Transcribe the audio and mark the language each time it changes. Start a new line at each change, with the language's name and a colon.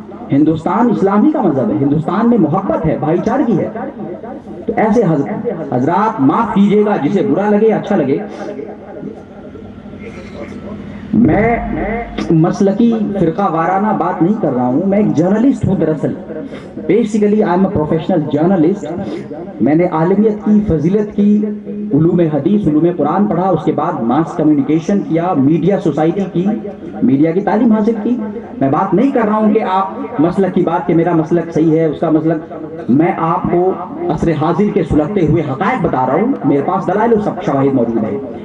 Urdu: ہندوستان اسلامی کا مذہب ہے، ہندوستان میں محبت ہے، بھائی چارگی ہے. تو ایسے حضرات معاف کیجیے گا، جسے برا لگے اچھا لگے، میں مسلکی فرقہ وارانہ بات نہیں کر رہا ہوں، میں ایک جرنلسٹ ہوں. دراصل
English: Basically I am a professional journalist.
Urdu: میں نے عالمیت کی، فضیلت کی، علوم حدیث، علوم قرآن پڑھا، اس کے بعد ماس کمیونیکیشن کیا، میڈیا سوسائٹی کی، میڈیا کی تعلیم حاصل کی. میں بات نہیں کر رہا ہوں کہ آپ مسلک کی بات کہ میرا مسلک صحیح ہے اس کا مسلک. میں آپ کو عصر حاضر کے سلگتے ہوئے حقائق بتا رہا ہوں، میرے پاس دلائل و شواہد موجود ہے.